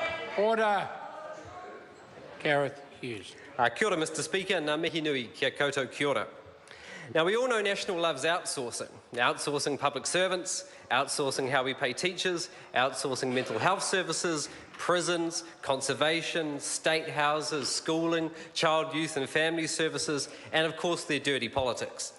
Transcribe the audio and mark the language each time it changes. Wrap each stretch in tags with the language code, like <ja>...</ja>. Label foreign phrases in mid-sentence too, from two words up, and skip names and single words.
<en>Order. Gareth Hughes.</en> <mi>Kia ora,</mi> <en>Mr Speaker.</en> <mi>Ngā mihi nui kia koutou kia ora.</mi> <en>Now, we all know National loves outsourcing. Outsourcing public servants, outsourcing how we pay teachers, outsourcing mental health services, prisons, conservation, state houses, schooling, child, youth and family services, and of course their dirty politics.</en>